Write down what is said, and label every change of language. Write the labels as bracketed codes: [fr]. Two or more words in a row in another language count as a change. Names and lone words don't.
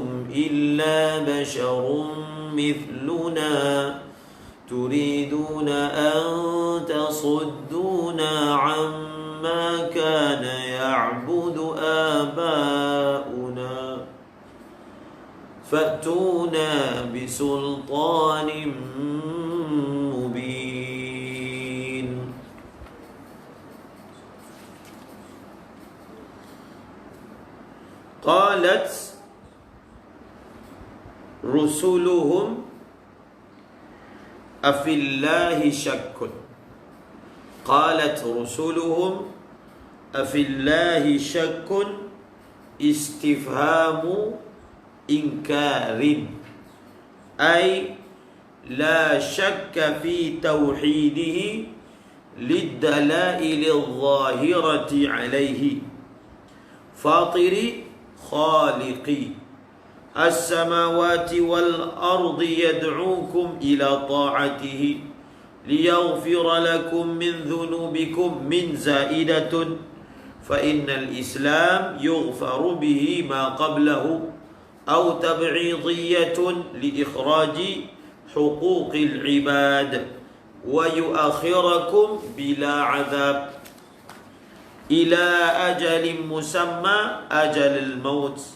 [ar] إلا بشر مثلنا تريدون أن تصدونا عما كان يعبد آباؤنا فأتونا بسلطان مبين. قالت رسلهم أفي الله شك. قالت رسلهم أفي الله شك استفهام إنكار أي لا شك في توحيده للدلائل الظاهرة عليه فاطر خالق السماوات والأرض يدعوكم إلى طاعته ليغفر لكم من ذنوبكم من زائدة فإن الإسلام يغفر به ما قبله أو تبعيضية لإخراج حقوق العباد ويؤخركم بلا عذاب إلى أجل مسمى أجل الموت.